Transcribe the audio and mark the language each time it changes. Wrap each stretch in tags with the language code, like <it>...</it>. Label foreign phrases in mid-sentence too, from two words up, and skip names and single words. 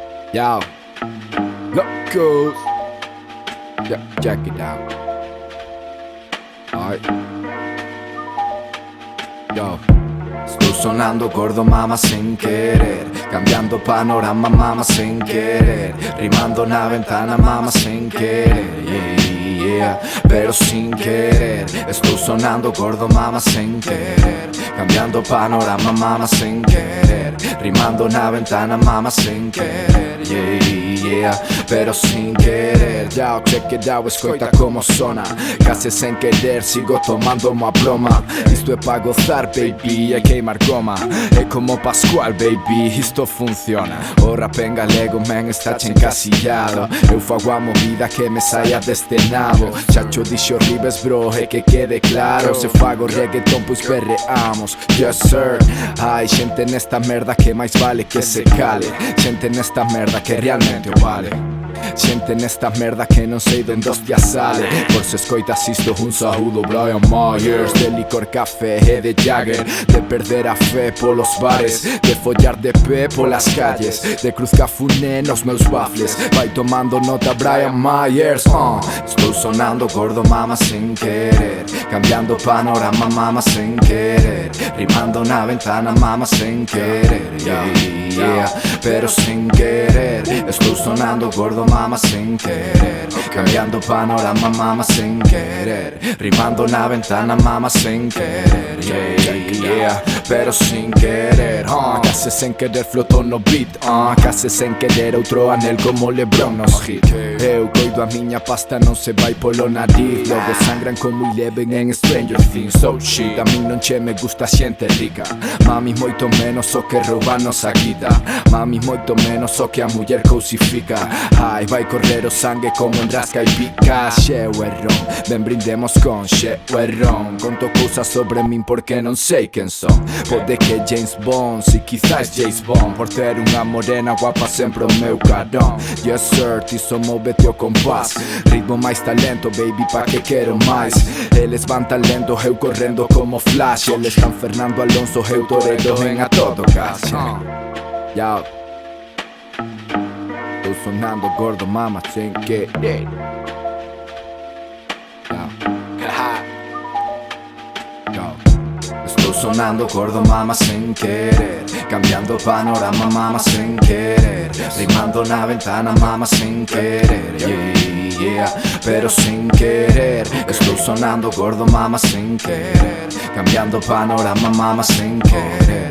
<es>Yo, locos.</es> <en>Yeah, check it out. Alright. Yo.</en> <es>Estoy sonando gordo, mama, sin querer. Cambiando panorama, mama, sin querer. Rimando una ventana, mama, sin querer. Yeah, pero sin querer. Estoy sonando gordo, mama, sin querer. Cambiando panorama, mama, sin querer. Rimando una ventana, mama, sin querer. Yeah, pero sin querer.</es> <en>Yo, check it out,</en> <es>escucha como sona. Casi sin querer, sigo tomando uma broma.</es> <pt>Isto é pra gozar, baby, é queimar goma. É como Pascual, baby, isto funciona.</pt> <gl>O rap en galego, man, está encasillado. Eu fago a movida que me saia deste nabo. Chacho dixo ribes, bro, é que quede claro. Se fago reggaeton, pois perreamos.</gl> <en>Yes, sir.</en> <gl>Hai xente nesta merda que máis vale que se cale. Xente nesta merda que realmente o vale. Xente nesta merda que non sei donde hostia sale. Por se escoitas isto, un saúdo Brian Myers. De licor, café e de Jagger. De perder a fe polos bares. De follar de pé polas calles. De cruz cafuné nos meus baffles. Vai tomando nota Brian Myers. Estou sonando gordo, mama,</gl> <es>sin querer. Cambiando panorama, mama, sin querer.</es> <gl>Rimando na ventana,</gl> <es>mama, sin querer. Yeah, pero sin querer.</es> <gl>Estou sonando gordo,</gl> <es>mama, sin querer. Cambiando panorama, mama, sin querer.</es> <gl>Rimando na ventana, mama,</gl> <es>sin querer. Yeah, pero sin querer. Casi sin querer</es> <gl>floto no beat.</gl> <es>Casi sin querer</es> <gl>outro anel como LeBron nos hit. Eu coido a miña pasta, non se vai polo nariz. Logo sangran como Eleven en Stranger Things.</gl> <en>So shit,</en> <gl>a min non che me gusta xente rica. Mami, moito menos o que roubanos a guita. Mami, moito menos o que a muller cosifica. Ai, vai correr o sangue como en rasca e pica. Xeo e ron, ben brindemos con xeo e ron. Conto cousas sobre min porque non sei quen son. Pode que James Bond, si quizás James Bond. Por ter unha morena guapa sempre o meu carón.</gl> <en>Yes sir,</en> <gl>ti so móvete o compás. Ritmo máis talento, baby, pa que quero máis. Eles van tan lento, eu correndo como Flash. Eles están Fernando Alonso, eu torero en a todo caso. Yo, estou sonando gordo, mama,</gl> <es>sin querer.</es> <gl>Yo, estou sonando gordo, mama,</gl> <es>sin querer. Cambiando panorama, mama, sin querer.</es> <gl>Rimando na ventana,</gl> <es>mama, sin querer. Yeah, pero sin querer.</es> <gl>Estou sonando gordo,</gl> <es>mama, sin querer. Cambiando panorama, mama, sin querer.</es>